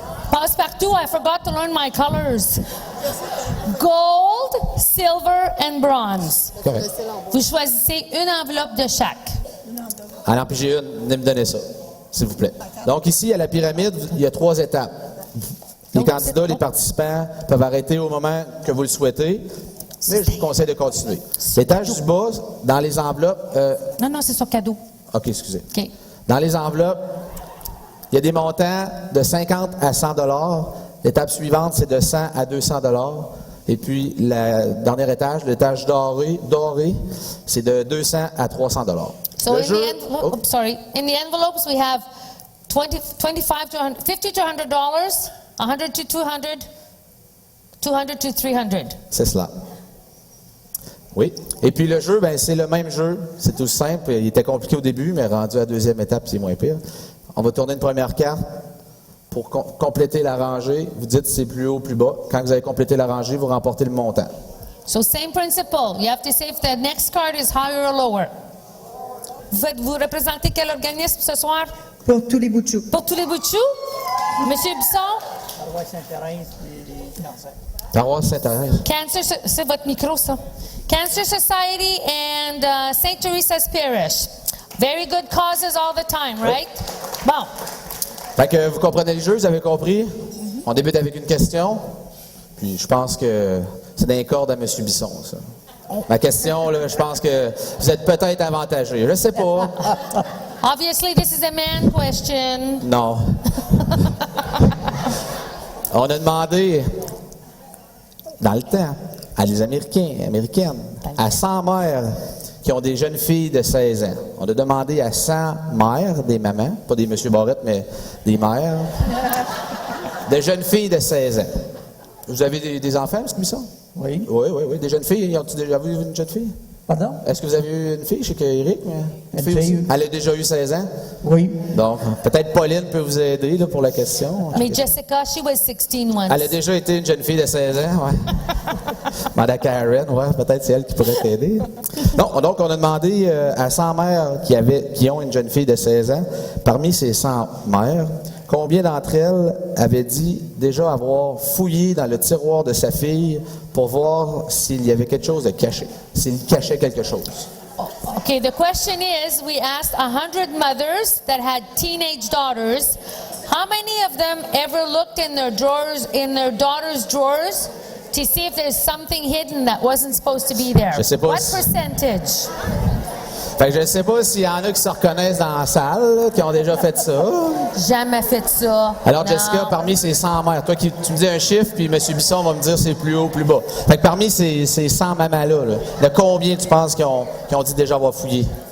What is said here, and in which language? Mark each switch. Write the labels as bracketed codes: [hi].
[en] Passepartout, I forgot to learn my colors. Gold, silver and bronze. Correct. [fr] Vous choisissez une enveloppe de chaque. Alors, puis j'ai une. Venez me donner ça, s'il vous plaît. Donc, ici, à la pyramide, il y a 3 étapes. Les candidats, les participants peuvent arrêter au moment que vous le souhaitez, mais je vous conseille de continuer. L'étage du bas, dans les enveloppes... Non, c'est son cadeau. OK, excusez. OK. Dans les enveloppes, il y a des montants de 50 à 100 $. L'étape suivante, c'est de 100 à 200 $. Et puis, le dernier étage, l'étage doré, c'est de 200 à 300 $. [en] So [fr] Le [en] in [fr] jeu- [en] the envelope, in the envelopes we have 25 to 100, 50 to $100, 100 to 200, 200 to 300. [fr] C'est cela. Oui. Et puis le jeu, ben, c'est le même jeu. C'est tout simple. Il était compliqué au début, mais rendu à la deuxième étape, c'est moins pire. On va tourner une première carte pour compléter la rangée. Vous dites si c'est plus haut ou plus bas. Quand vous avez complété la rangée, vous remportez le montant. [en] So same principle. You have to say if the next card is higher or lower. [fr] Vous représentez quel organisme ce soir? Pour tous les bouts de chou. Pour tous les bouts de chou? Monsieur Bisson? Paroisse Sainte-Thérèse et les cancers. Paroisse Sainte-Thérèse. Cancer, c'est votre micro, ça. [en] Cancer Society and St. Teresa's Parish. Very good causes all the time, right? [fr] Bon. Fait que vous comprenez le jeu, vous avez compris? On débute avec une question. Puis je pense que c'est d'un corde à M. Bisson, ça. Ma question, là, je pense que vous êtes peut-être avantagé. Je sais pas. [en] Obviously, this is a man question. [fr] Non. On a demandé, dans le temps, à les Américaines, à 100 mères qui ont des jeunes filles de 16 ans. On a demandé à 100 mères, des mamans, pas des monsieur Barrette, mais des mères, de jeunes filles de 16 ans. Vous avez des enfants, M. Bisson? Oui. Oui. Des jeunes filles. Ont-ils déjà vu une jeune fille? Pardon? Est-ce que vous avez eu une fille? Je sais qu'Éric, une fille J'ai aussi. eu. Elle a déjà eu 16 ans? Oui. Donc, peut-être Pauline peut vous aider là, pour la question. Mais [en] Jessica, she was 16 once. [fr] Elle a déjà été une jeune fille de 16 ans, ouais. Demande à Karen, ouais, peut-être c'est elle qui pourrait t'aider. Non, donc, on a demandé à 100 mères qui ont une jeune fille de 16 ans, parmi ces 100 mères, combien d'entre elles avaient dit déjà avoir fouillé dans le tiroir de sa fille pour voir s'il y avait quelque chose de caché, s'il cachait quelque chose. [en] Okay, the question is, we asked 100 mothers that had teenage daughters, how many of them ever looked in their drawers, in their daughters' drawers, to see if there's something hidden that wasn't supposed to be there? [fr] Je sais pas [en] What [fr] si- [en] percentage? [fr] Fait que je ne sais pas s'il y en a qui se reconnaissent dans la salle, là, qui ont déjà fait ça. Jamais fait ça. Alors, Non. Jessica, parmi ces 100 mères, toi, tu me dis un chiffre, puis M. Bisson va me dire c'est plus haut ou plus bas. Fait que parmi ces 100 mamans-là, là, de combien tu penses qui ont dit déjà avoir fouillé?